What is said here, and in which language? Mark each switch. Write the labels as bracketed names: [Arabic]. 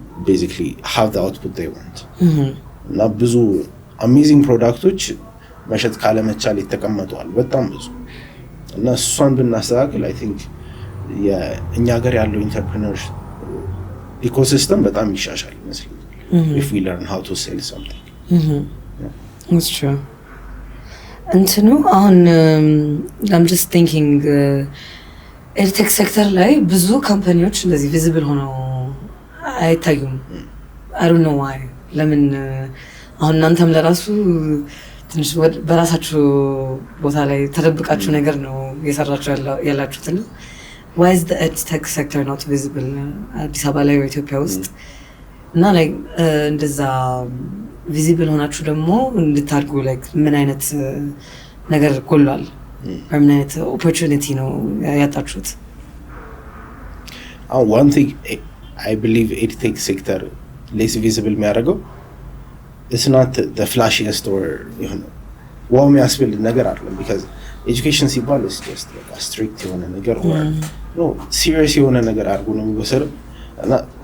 [English] basically have the output they want [Amharic] እና ብዙ amazing ፕሮዳክቶች መሸጥ ካለመቻል ይተቀመጣሉ በጣም ብዙ እና እሷን ብናስተካክል [English] I think [Amharic] የእኛ ሀገር ያለው ኢንተርፕረነርስ ኢኮሲስተም በጣም ይሻሻል ይመስለኛል [English] if we learn how to sell something that's true [Amharic] እንትኑ አሁን [English] I'm just thinking [Amharic] ኤድቴክ ሴክተር ላይ ብዙ ካምፓኒዎች እንደዚህ ቪዚብል ሆነው አይታዩም [English] I don't know why [Amharic] ለምን አሁን እናንተም ለራሱ ትንሽ በራሳችሁ ቦታ ላይ ተደብቃችሁ ነገር ነው እየሰራችሁ ያላችሁት እና [English] why is the edtech sector not visible [Amharic] አዲስ አበባ ላይ ኢትዮጵያ ውስጥ እና like እንደዛ ቪዚብል ሆናችሁ ደግሞ እንድታድጉ like ምን አይነት ነገር ጎሏል ምን አይነት opportunity ነው ያጣችሁት [English] one thing I believe edtech sector less visible [Amharic] የሚያደርገው [English] it's not the flashiest or wow [Amharic] የሚያስብል ነገር አይደለም [English] because education [Amharic] ሲባል [English] is just like a strict የሆነ ነገር or no serious [Amharic] የሆነ ነገር አድርጎ ነው የሚወሰደው እና